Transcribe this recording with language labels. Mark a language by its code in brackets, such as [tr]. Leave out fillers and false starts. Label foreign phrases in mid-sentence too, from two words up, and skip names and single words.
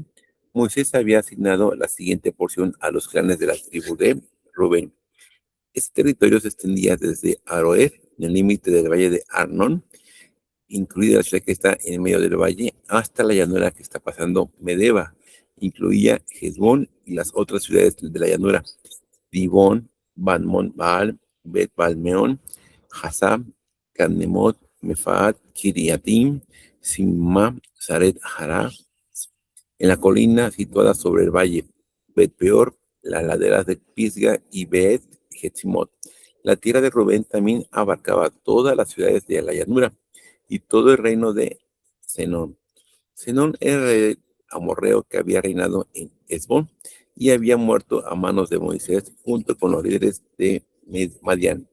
[es] Moisés había asignado la siguiente porción a los clanes de la tribu de Rubén. Este territorio se extendía desde Aroer, en el límite del valle de Arnón, incluida la ciudad que está en medio del valle, hasta la llanura que está pasando Medeba. Incluía Hezbón y las otras ciudades de la llanura: Dibón, Banmon Baal, Bet Balmeón, Hasab, Cadnemot, Mefaat, Kiriatim, Simma, Saret Hará, en la colina situada sobre el valle, Bet Peor, las laderas de Pisga y Bet Jetzimot. La tierra de Rubén también abarcaba todas las ciudades de la llanura y todo el reino de Senón. Senón era el amorreo que había reinado en Hesbón y había muerto a manos de Moisés junto con los líderes de Madián.